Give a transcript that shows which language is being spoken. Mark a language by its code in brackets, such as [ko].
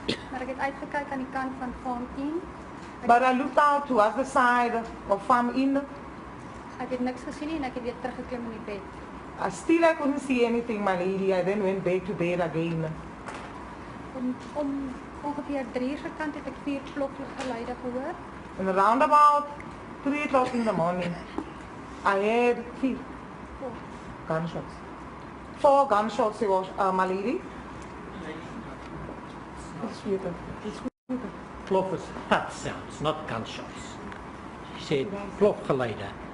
[af] Maar ek het uitgekyk aan die kant van farm in. [en] But I looked out towards the side of farm in. [af] Ek het niks gesien nie en ek het weer teruggeklim in die bed. [en] Still I couldn't see anything, my lady. I then went back to bed again. [af] Om ongeveer 3 uur se kant het ek 4 klokgeluide gehoor. [en] And around about 3 o'clock in the morning, I heard 4 gunshots. 4 gunshots, my lady. It's weird. It's weird. Plof is thud sounds, not gunshots. She said plofgeluide.